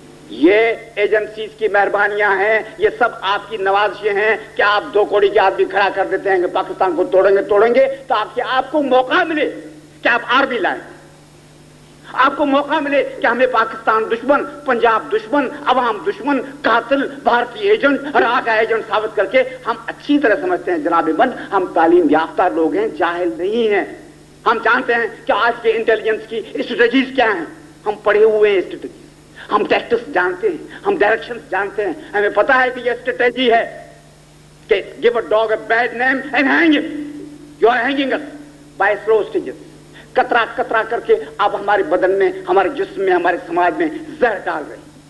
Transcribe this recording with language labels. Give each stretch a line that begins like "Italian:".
Urdu: یہ ایجنسیز کی مہربانیاں ہیں, یہ سب آپ کی نوازشیں ہیں کہ آپ 2 کوڑی کے آدمی کھڑا کر دیتے ہیں کہ پاکستان کو توڑیں گے تاکہ آپ کو موقع ملے کہ آپ آرمی لائیں, آپ کو موقع ملے کہ ہمیں پاکستان دشمن, پنجاب دشمن, عوام دشمن, قاتل, بھارتی ایجنٹ, راہ کا ایجنٹ ثابت کر کے. ہم اچھی طرح سمجھتے ہیں جناب من, ہم تعلیم یافتہ لوگ ہیں, جاہل نہیں ہیں. ہم جانتے ہیں کہ آج کے انٹیلیجنس کی اسٹریٹجیز کیا ہیں. ہم پڑھے ہوئے ہیں اسٹریٹجیز, ہم ٹیکٹکس جانتے ہیں, ہم ڈائریکشنز جانتے ہیں. ہمیں پتا ہے کہ یہ اسٹریٹجی ہے کہ
English: give a dog a bad name and hang him. You are hanging us by slow stages.
Urdu: کترا کترا کر کے آپ ہمارے بدن میں, ہمارے جسم میں, ہمارے سماج میں زہر ڈال رہے ہیں.